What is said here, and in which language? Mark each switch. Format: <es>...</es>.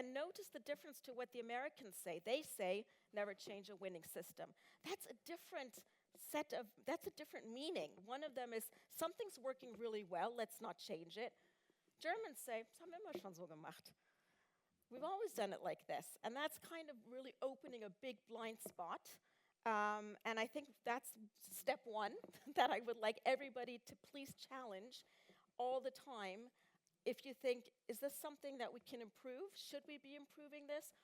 <en>And notice the difference to what the Americans say. They say, never change a winning system. That's a different meaning. One of them is, something's working really well, let's not change it. Germans say,</en> <de>das haben wir immer schon so gemacht.</de> <en>We've always done it like this. And that's kind of really opening a big blind spot. And I think that's step one that I would like everybody to please challenge all the time. If you think, is this something that we can improve? Should we be improving this?</en>